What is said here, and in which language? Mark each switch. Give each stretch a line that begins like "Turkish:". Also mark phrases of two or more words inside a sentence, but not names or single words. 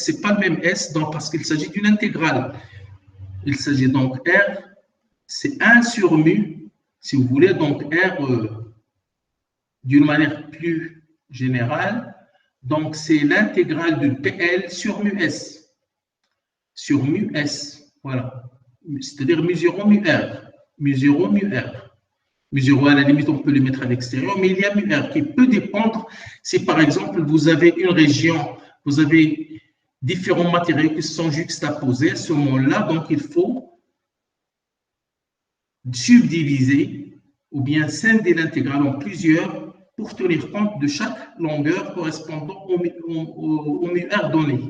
French: Ce n'est pas le même S donc, parce qu'il s'agit d'une intégrale. Il s'agit donc R, c'est 1 sur mu, si vous voulez, donc R d'une manière plus générale. Donc, c'est l'intégrale de PL sur mu S. Sur mu S, voilà. C'est-à-dire mu 0, mu R. Mu 0, mu R. Mu 0, à la limite, on peut le mettre à l'extérieur, mais il y a mu R qui peut dépendre si, par exemple, vous avez une région, vous avez différents matériaux qui sont juxtaposés. À ce moment-là, donc, il faut subdiviser ou bien scinder l'intégrale en plusieurs pour tenir compte de chaque longueur correspondant au mu R donné.